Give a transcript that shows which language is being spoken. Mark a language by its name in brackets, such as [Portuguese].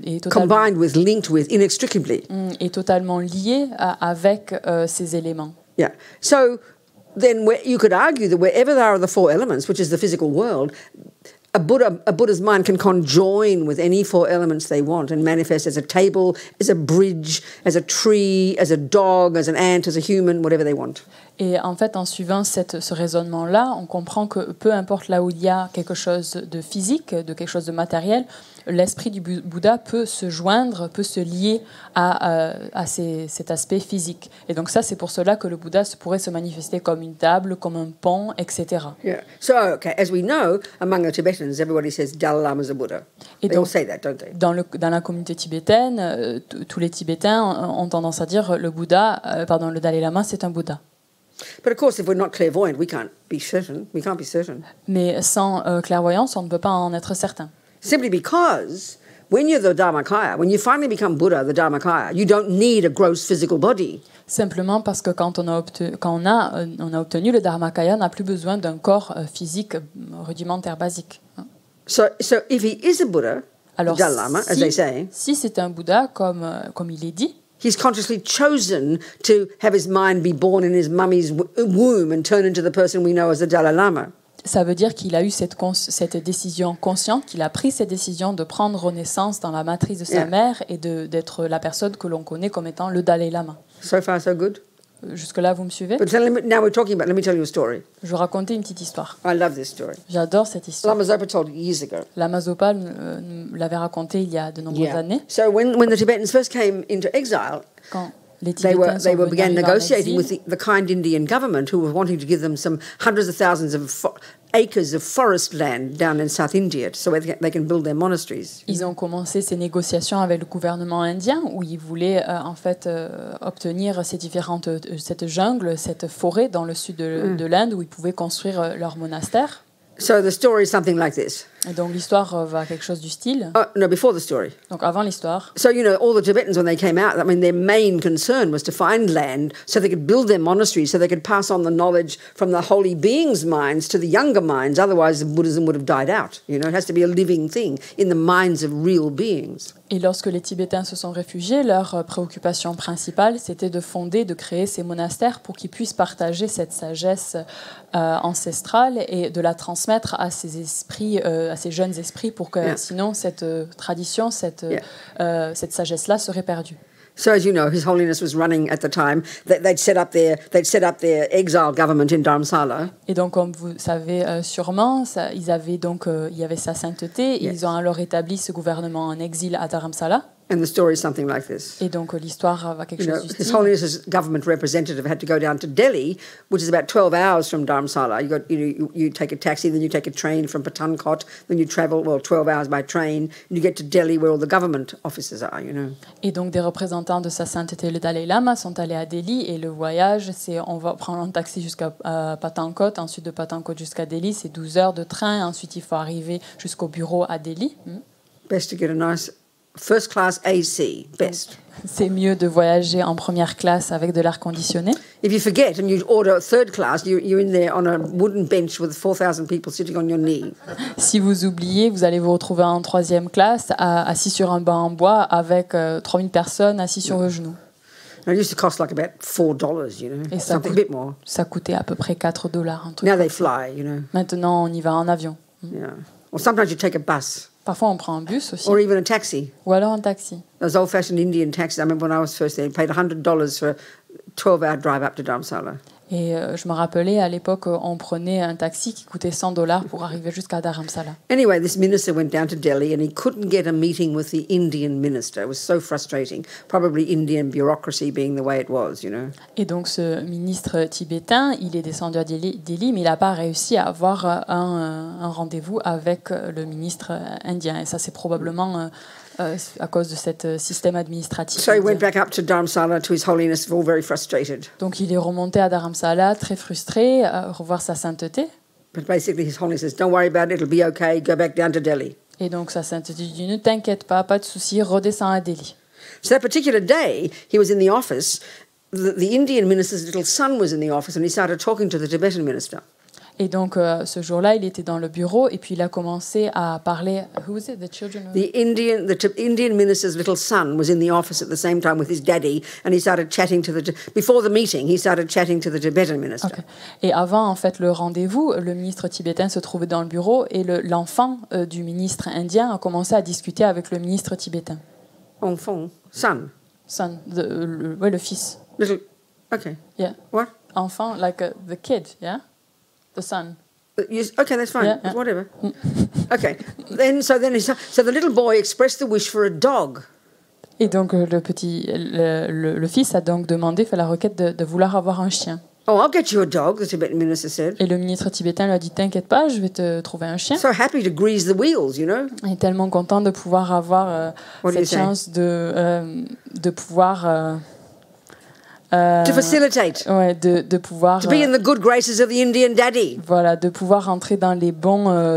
[English] Combined with, linked with, inextricably. [French] Est totalement lié avec ces éléments. [English] Yeah. So then you could argue that wherever there are the 4 elements, which is the physical world, a Buddha's mind can conjoin with any 4 elements they want and manifest as a table, as a bridge, as a tree, as a dog, as an ant, as a human, whatever they want. [French] Et en fait, en suivant ce raisonnement-là, on comprend que peu importe là où il y a quelque chose de physique, de quelque chose de matériel, l'esprit du Bouddha peut se joindre, peut se lier à cet aspect physique. Et donc ça, c'est pour cela que le Bouddha pourrait se manifester comme une table, comme un pont, etc. [English] Yeah. So, okay, as we know, among the Tibetans, everybody says Dalai Lama is a Buddha. [French] Et [English] They [French] donc, [English] all say that, don't they? [French] dans la communauté tibétaine, tous les Tibétains ont tendance à dire le Dalai Lama, c'est un Bouddha. [English] But of course, if we're not clairvoyant, we can't be certain. We can't be certain. [French] Mais sans clairvoyance, on ne peut pas en être certain. [English] Simply because when you're the Dharmakaya, when you finally become Buddha, the Dharmakaya, you don't need a gross physical body. [French] Simplement parce que quand on a obtenu le Dharmakaya, on n'a plus besoin d'un corps physique rudimentaire, basique. [English] So if he is a Buddha, [French] Alors, [English] Dalai Lama, as they say, [French] si c'est un Bouddha, comme il est dit, [English] he's consciously chosen to have his mind be born in his mummy's womb and turn into the person we know as the Dalai Lama. [French] Ça veut dire qu'il a eu cette décision consciente, qu'il a pris cette décision de prendre naissance dans la matrice de sa mère et d'être la personne que l'on connaît comme étant le Dalai Lama. [English] So far, so good. [French] Jusque-là, vous me suivez? [English] But now we're talking about, let me tell you a story. [French] Je vais raconter une petite histoire. [English] I love this story. [French] J'adore cette histoire. [English] Lama Zopa told it years ago. [French] Lama Zopa l'avait raconté il y a de nombreuses années. [English] So when the Tibetans first came into exile, [French] Quand les Tibétains [English] they began [French] arriver en [English] negotiating [French] exil, [English] with the kind Indian government who were wanting to give them some hundreds of thousands of acres of forest land down in South India so they can build their monasteries. [French] Ils ont commencé ces négociations avec le gouvernement indien où ils voulaient obtenir cette jungle, cette forêt dans le sud de l'Inde où ils pouvaient construire leur monastère. [English] So the story is something like this. [French] Et donc l'histoire va à quelque chose du style. [English] No, before the story. [French] Donc avant l'histoire. [English] So, you know, all the Tibetans, when they came out, I mean, their main concern was to find land so they could build their monasteries, so they could pass on the knowledge from the holy beings' minds to the younger minds. Otherwise, Buddhism would have died out. You know, it has to be a living thing in the minds of real beings. [French] Et lorsque les Tibétains se sont réfugiés, leur préoccupation principale, c'était de créer ces monastères pour qu'ils puissent partager cette sagesse ancestrale et de la transmettre à ces esprits, à ces jeunes esprits, pour que sinon cette tradition, cette sagesse-là serait perdue. [English] So, as you know, His Holiness was running at the time. They'd set up their exile government in Dharamsala. [French] Et donc, comme vous savez sûrement, il y avait sa sainteté. Et ils ont alors établi ce gouvernement en exil à Dharamsala. [English] And the story is something like this. [French] Et donc l'histoire va quelque chose du style. [English] His Holiness's government representative had to go down to Delhi, which is about 12 hours from Dharamsala. You take a taxi, then you take a train from Patankot, then you travel 12 hours by train, and you get to Delhi where all the government offices are, you know. [French] Et donc des représentants de sa sainteté le Dalai Lama sont allés à Delhi et le voyage, on va prendre un taxi jusqu'à Patankot, ensuite de Patankot jusqu'à Delhi, c'est 12 heures de train, ensuite il faut arriver jusqu'au bureau à Delhi. [English] Best to get a nice first class AC, best. [French] C'est mieux de voyager en première classe avec de l'air conditionné. [English] If you forget and you order third class, you're in there on a wooden bench with 4,000 people sitting on your knee. [French] Si vous oubliez, vous allez vous retrouver en troisième classe, assis sur un banc en bois avec 3000 personnes assis sur vos genoux. [English] And it used to cost like about $4, you know, [French] Et [English] something a bit more. [French] ça coûtait à peu près $4. Un truc [English] Now [French] comme [English] they [French] ça. [English] fly, you know. [French] Maintenant, on y va en avion. [English] Yeah. Or sometimes you take a bus [French] Parfois, on prend un bus aussi, [English] or even a taxi. [French] ou alors un taxi. [English] Those old-fashioned Indian taxis. I remember when I was first there, you paid $100 for a 12-hour drive up to Dharamsala. [French] Et je me rappelais, à l'époque, on prenait un taxi qui coûtait $100 pour arriver jusqu'à Dharamsala. [English] Anyway, this minister went down to Delhi and he couldn't get a meeting with the Indian minister. It was so frustrating. Probably Indian bureaucracy being the way it was, you know. [French] Et donc, ce ministre tibétain, il est descendu à Delhi, mais il n'a pas réussi à avoir un rendez-vous avec le ministre indien. Et ça, c'est probablement à cause de ce système administratif. [English] So he went back up to Dharamsala to His Holiness, all very frustrated. [French] Donc, il est remonté à Dharamsala, très frustré, à revoir sa sainteté. [English] But basically, His Holiness says, "Don't worry about it. It'll be okay. Go back down to Delhi." [French] Et donc, sa sainteté dit, ne t'inquiète pas de souci, redescends à Delhi. [English] So that particular day, he was in the office. The Indian minister's little son was in the office, and he started talking to the Tibetan minister. [French] Et donc, ce jour-là, il était dans le bureau et puis il a commencé à parler. [English] Who was it? The children? The Indian minister's little son was in the office at the same time with his daddy, and he started chatting to before the meeting. He started chatting to the Tibetan minister. Okay. [French] Et avant, en fait, le rendez-vous, le ministre tibétain se trouvait dans le bureau et l'enfant du ministre indien a commencé à discuter avec le ministre tibétain. Enfant, [English] son. Son, [French] le fils. [English] Little. Okay. Yeah. What? [French] Enfant, [English] like the kid, yeah. The son. Okay, that's fine. Yeah, yeah. Whatever. Okay. So the little boy expressed the wish for a dog. [French] Et donc le fils a donc demandé, fait la requête de vouloir avoir un chien. [English] Oh, I'll get you a dog, the Tibetan minister said. [French] Et le ministre tibétain lui a dit, t'inquiète pas, je vais te trouver un chien. [English] So happy to grease the wheels, you know. [French] Il est tellement content de pouvoir avoir cette chance de pouvoir [English] to facilitate. [French] Ouais, de pouvoir. [English] To be in the good graces of the Indian daddy. [French] Voilà, de pouvoir entrer dans les bons.